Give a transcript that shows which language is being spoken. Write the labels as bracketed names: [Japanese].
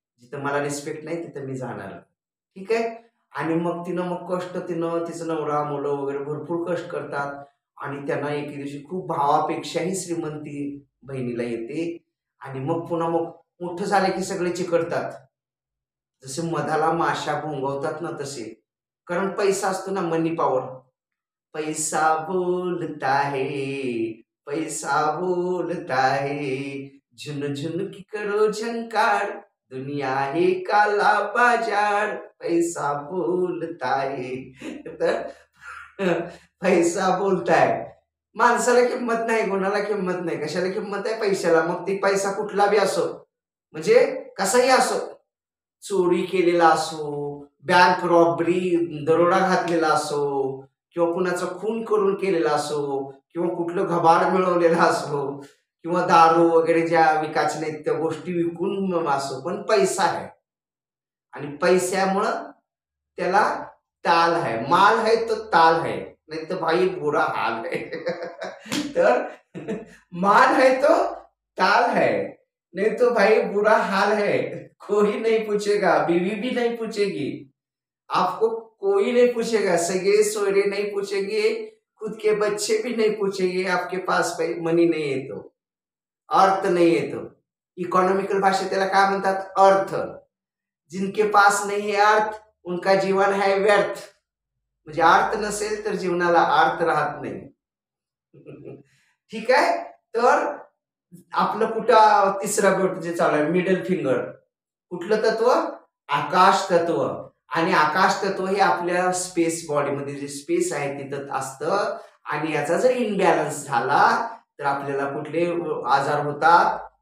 [Marathi] जिथं मला रिस्पेक्ट नाही तिथं मी जाणार नाही. ठीक आहे. आणि मग तिनं तिचं नवरा मुलं वगैरे भरपूर कष्ट करतात आणि त्यांना एके दिवशी खूप भावापेक्षाही श्रीमंती बहिणीला येते. आणि मग पुन्हा मग मोठं झालं की सगळे चिकटतात, जसे मधाला माशा भोंगवतात ना तसे. कारण पैसा असतो ना, मनी पॉवर. [Hindi] पैसा बोलता है, पैसा बोलता है, झुन झुन की करो झंकार, दुनिया है काला बाजार, पैसा बोलता है. [Marathi] तर पैसा बोलताय. माणसाला किंमत नाही, गुणाला किंमत नाही. कशाला किंमत आहे? पैशाला. मग ती पैसा कुठला बी असो, म्हणजे कसाही असो, चोरी केलेला असो, बँक रॉबरी, दरोडा घातलेला असो किंवा कुणाचा खून करून केलेला असो किंवा कुठलं घबाड मिळवलेलं असो किंवा दारू वगैरे ज्या विकायच्या नाहीत त्या गोष्टी विकून असो, पण पैसा आहे आणि पैशामुळं त्याला [Hindi] ताल है, माल है तो ताल है, नहीं तो भाई बुरा हाल है. तर माल है तो ताल है, नहीं तो भाई बुरा हाल है. कोई नहीं पूछेगा, बीवी भी नहीं पूछेगी आपको, कोई नहीं पूछेगा, सगे सोयरे नहीं पूछेंगे, खुद के बच्चे भी नहीं पूछेंगे आपके पास मनी नहीं है तो, अर्थ नहीं है तो. [Marathi] इकॉनॉमिकल भाषेत त्याला काय म्हणतात? अर्थ. [Hindi] जिनके पास नहीं है अर्थ उनका जीवन है व्यर्थ. [Marathi] म्हणजे अर्थ नसेल तर जीवनाला अर्थ राहत नाही. ठीक आहे. तर आपलं कुठं तिसरा बोट जे चालू आहे, मिडल फिंगर, कुठलं तत्व? आकाश तत्व. आणि आकाश तत्व हे आपल्या स्पेस बॉडीमध्ये जे स्पेस आहे तिथं असतं आणि याचा जर इनबॅलन्स झाला तर आपल्याला कुठले आजार होतात?